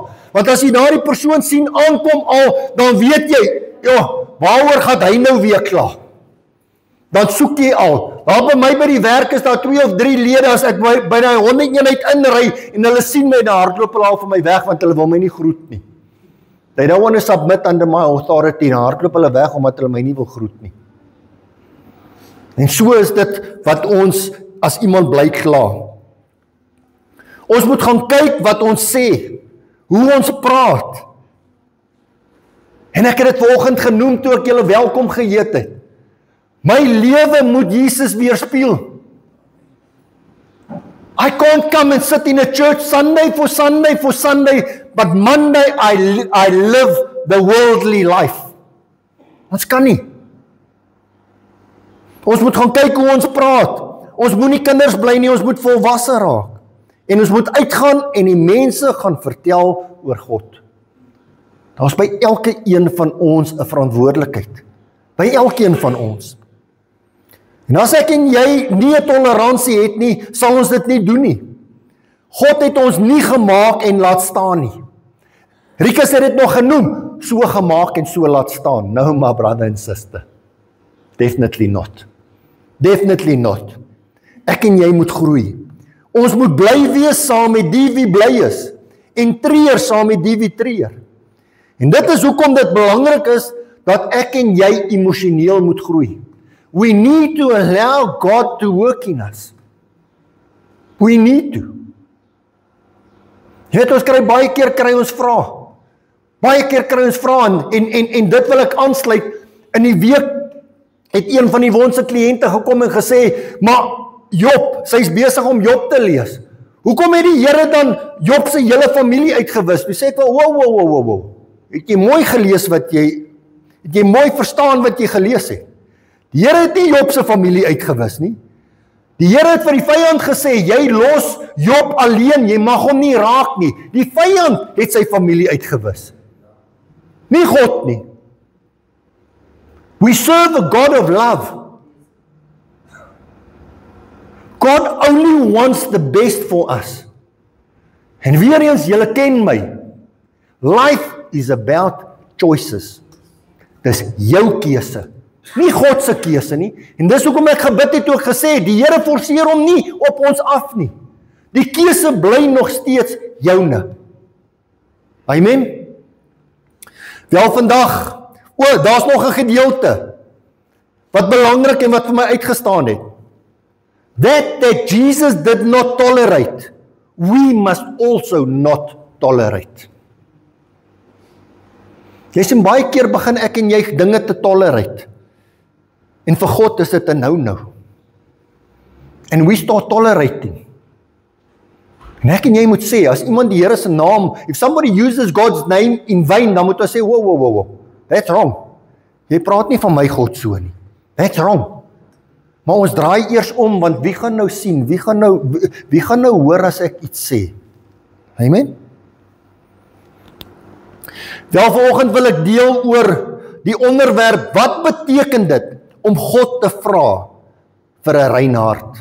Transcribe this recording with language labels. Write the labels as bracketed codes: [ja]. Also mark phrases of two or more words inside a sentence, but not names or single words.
[af] Want as jy daardie persoon sien aankom al, dan weet jy, ja, waaroor gaan hy nou weer kla? Dan soek jy al. Daar by my by die werk is daar 2 of 3 lede, as ek by die hondeneenheid inry en hulle sien my, dan hardloop hulle al van my weg, want hulle wil my nie groet nie. [en] They don't want to submit under my authority, [af] dan hardloop hulle weg, omdat hulle my nie wil groet nie. En so is dit wat ons as iemand bly kla. Ons moet gaan kyk wat ons sê, hoe ons praat. En ek het dit vanoggend genoem toe ek julle welkom geheet het. My lewe moet Jesus weerspieël. [en] I can't come and sit in a church Sunday for Sunday, but Monday I live the worldly life. [af] Ons kan nie. Ons moet gaan kyk hoe ons praat. Ons moet nie kinders bly nie, ons moet volwasse raak. En ons moet uitgaan en die mense gaan vertel oor God. Daar's by elke een van ons 'n verantwoordelikheid. By elkeen van ons. En as ek en jy nie 'n toleransie het nie, sal ons dit nie doen nie. God het ons nie gemaak en laat staan nie. Rikus het dit nog genoem, so gemaak en so laat staan. [en] No, my brother and sister. Definitely not. Definitely not. [af] Ek en jy moet groei. Ons moet bly wees saam met die wie bly is en treur saam met die wie treur. En dit is hoekom dit belangrik is dat ek en jy emosioneel moet groei. [en] We need to allow God to work in us. We need to. [af] Jy weet, ons baie keer kry ons vra. Baie keer kry ons vra en dit wil ek aansluit. In die week het een van die wonse kliënte gekom en gesê, maar Job, sy is besig om Job te lees. Hoekom het die Here dan Job se hele familie uitgewis? Hy sê ek wel, wow. Het jy mooi gelees het jy mooi verstaan wat jy gelees het? Die Here het nie Job se familie uitgewis nie. Die Here het vir die vyand gesê, jy los Job alleen, jy mag hom nie raak nie. Die vyand het sy familie uitgewis. Nie God nie. [en] We serve a God of love. God only wants the best for us. [af] En weer eens, julle ken my. [en] Life is about choices. [af] Dis jou keuse. Nie God se keuse nie. En dis hoekom ek gebid het toe ek gesê, die Here forceer hom nie op ons af nie. Die keuse bly nog steeds joune. Amen. Wel vandag, daar's nog 'n gedeelte wat belangrik en wat vir my uitgestaan het. [en] That Jesus did not tolerate, we must also not tolerate. [af] Jy sien baie keer begin ek en jy dinge te tolerate. En vir God is dit 'n no-no. [en] And we start tolerating. [af] En ek en jy moet sê, as iemand die Here se naam, [en] if somebody uses God's name in vain, [af] dan moet ons sê, [en] wow, that's wrong. [af] Jy praat nie van my God so nie. [en] That's wrong. [af] Maar ons draai eers om, want wie gaan nou sien, wie gaan nou hoor as ek iets sê? Amen? Wel, vanoggend wil ek deel oor die onderwerp, wat beteken dit om God te vra vir 'n rein hart?